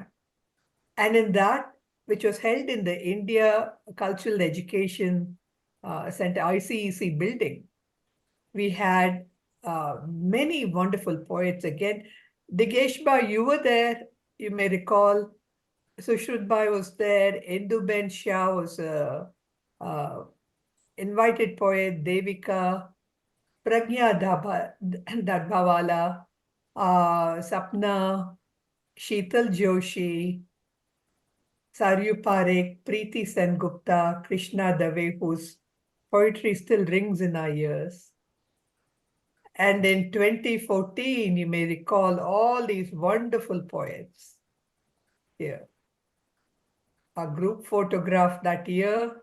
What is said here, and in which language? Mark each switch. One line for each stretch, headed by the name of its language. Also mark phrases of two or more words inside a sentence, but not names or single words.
English: And in that, which was held in the India Cultural Education Center, ICEC building, we had many wonderful poets. Again, Digeshba, you were there, you may recall. Sushrutbai was there. Induben Shah was a invited poet. Devika, Pragya Dadbhawala, Sapna, Sheetal Joshi, Saryu Parekh, Preeti Sen Gupta, Krishna Dave, whose poetry still rings in our ears. And in 2014, you may recall all these wonderful poets here. A group photograph that year.